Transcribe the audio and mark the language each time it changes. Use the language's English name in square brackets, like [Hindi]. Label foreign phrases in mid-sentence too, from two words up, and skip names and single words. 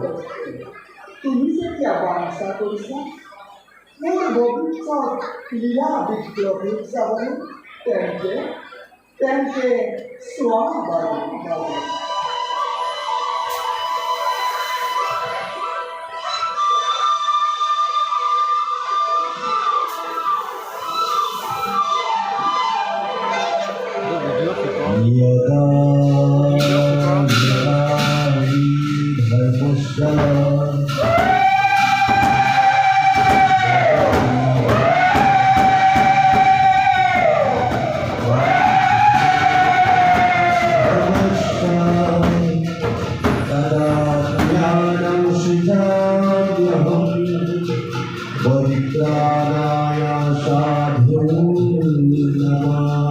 [Assamese] তুমি যেতিয়া বাঞ্ছা কৰিছা মোৰ ভৱিষ্যত ক্ৰীড়া বিপ্লৱীক চাবলৈ, তেন্তে চোৱা বাৰু। [English] video photo [Sanskrit] यदा निरायी धर्मस्य तदा ज्ञानं सृजाम्यहं परित्राणाय साधूनां